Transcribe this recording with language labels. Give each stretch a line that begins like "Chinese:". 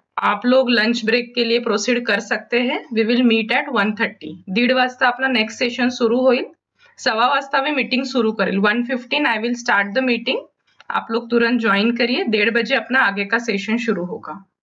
Hindi: आप लोग lunch break के लिए प्रोसीड कर सकते हैं.
English: We will meet at 1:30.
Marathi: 1:30 वाजता आपला नेक्स्ट सेशन सुरू होईल. 1:15 वाजता मी मीटिंग
Hindi: शुरू करेल.
English: 1:15 I will start the meeting.
Hindi: आप लोग तुरंत ज्वाइन करिए. 1:30 बजे अपना आगे का सेशन शुरू होगा.